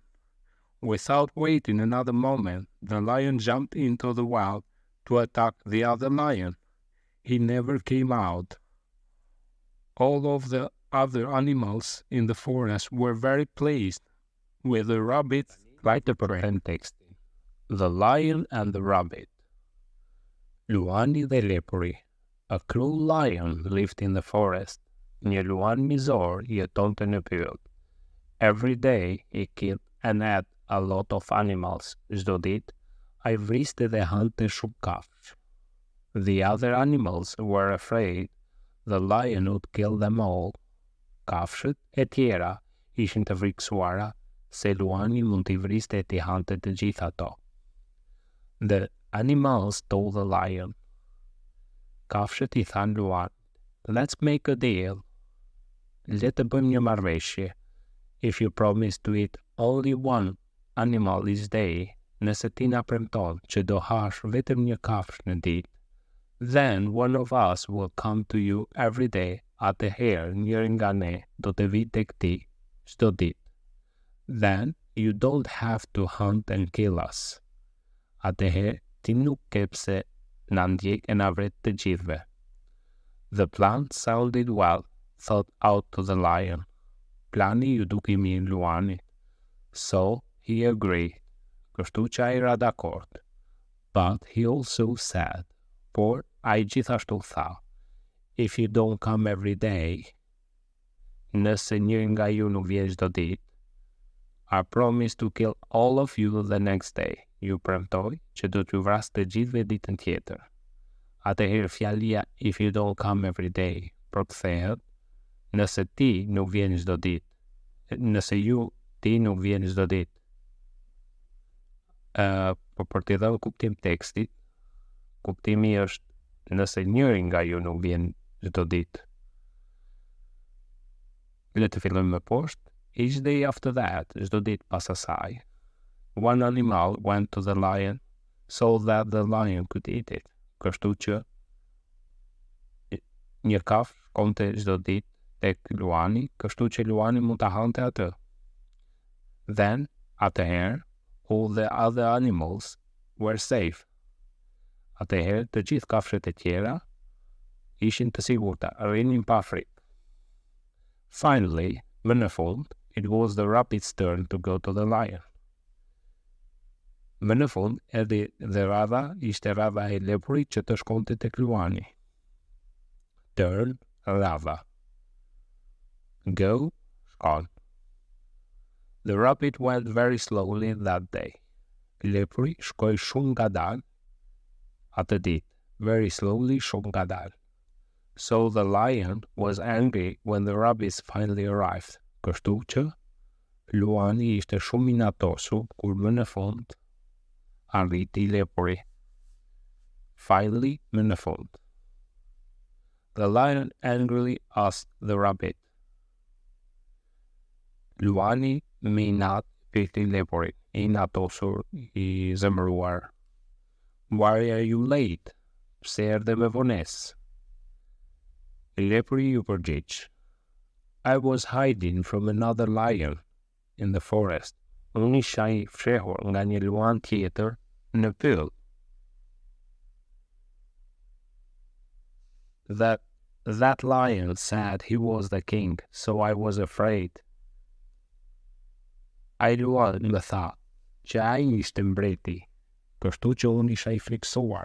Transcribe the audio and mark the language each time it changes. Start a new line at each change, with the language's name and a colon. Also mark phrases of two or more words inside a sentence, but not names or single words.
English: Without waiting another moment, the lion jumped into the well to attack the other lion. He never came out. All of the other animals in the forest were very pleased with the rabbit. Like the text. The Lion and the Rabbit.
Albanian: Luani dhe lepuri.
English: A cruel lion lived in the forest.
Albanian: Një luan mizor jetonte në pyll.
English: Every day he killed and ate a lot of animals.
Albanian: Çdo ditë ai vriste dhe hante shumë kafshë.
English: The other animals were afraid the lion would kill them all.
Albanian: Kafshët e tjera ishin të frikësuara se luani mund t'i vriste e t'i hante të gjithë ato.
English: The animals told the lion.
Albanian: Kafshët I thanë luan,
English: "Let's make a deal.
Albanian: Le të bëjmë një marrëveshje.
English: If you promise to eat only one animal each day,
Albanian: nëse ti na premton që do hash vetëm një kafshë në ditë,
English: then one of us will come to you every day.
Albanian: Atëherë njëri nga ne do të vi tek ti çdo ditë.
English: Then you don't have to hunt and kill us.
Albanian: Atëherë ti nuk ke pse na ndjek e na vret të gjithëve."
English: The plan sounded well thought out to the lion.
Albanian: Plani ju duki mirë luanit.
English: So he agreed.
Albanian: Kështu që ai ra dakord.
English: But he also said,
Albanian: por ai gjithashtu tha,
English: "If you don't come every day,
Albanian: nëse njëri nga ju nuk vjen çdo ditë,
English: I promise to kill all of you the next day."
Albanian: Ju premtoj që do t'ju vras të gjithëve ditën tjetër. Atëherë fjalia
English: "if you don't come every day"
Albanian: përkthehet nëse ti nuk vjen çdo ditë. Nëse ti nuk vjen çdo ditë. Po për t'i dhënë kuptim tekstit, kuptimi është nëse njëri nga ju nuk vjen çdo ditë. Le të fillojmë më poshtë.
English: Each day after that,
Albanian: çdo ditë pas asaj,
English: one animal went to the lion so that the lion could eat it.
Albanian: Kështu që një kafshë shkonte çdo ditë tek luani, kështu që luani mund ta hante atë.
English: Then, atëherë, all the other animals were safe.
Albanian: Atëherë, të gjithë kafshët e tjera ishin të sigurta, rrinin pa frikë. Finally, më në fund,
English: it was the rabbit's turn to go to the lion.
Albanian: Më në fund, erdhi dhe ishte radha e lepurit që të shkonte tek luani.
English: Turn, radha. Go, shkon. The rabbit went very slowly that day.
Albanian: Lepuri shkoi shumë ngadalë atë ditë.
English: Very slowly,
Albanian: shumë ngadalë.
English: So the lion was angry when the rabbits finally arrived.
Albanian: Kështu që luani ishte shumë inatosur kur më në fund arriti lepuri. Finally, më në fund.
English: The lion angrily asked the rabbit.
Albanian: Luani me inat pyeti lepurin, I inatosur, I zemëruar.
English: Why are you late?
Albanian: Pse erdhe me vonesë? Lepuri ju përgjigj.
English: I was hiding from another lion in the forest.
Albanian: Unë isha I fshehur nga një luan tjetër në pyll.
English: That lion said he was the king, so I was afraid.
Albanian: Ai luan më tha që ai ishte mbreti, kështu që unë isha I friksuar.